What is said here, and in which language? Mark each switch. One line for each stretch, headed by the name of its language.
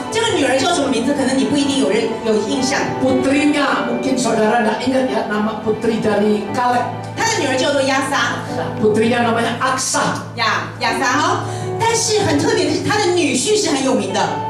Chinese: 这个女儿叫什么名字？可能你不一定有印象。
Indonesian: Putrinya, mungkin saudara tidak ingat ya nama putri dari Kaleb.
Chinese: 他的女儿叫做亚撒，
Indonesian: Putrinya namanya Aksa.
Chinese: 亚撒哈。但是很特别的是，他的女婿是很有名的。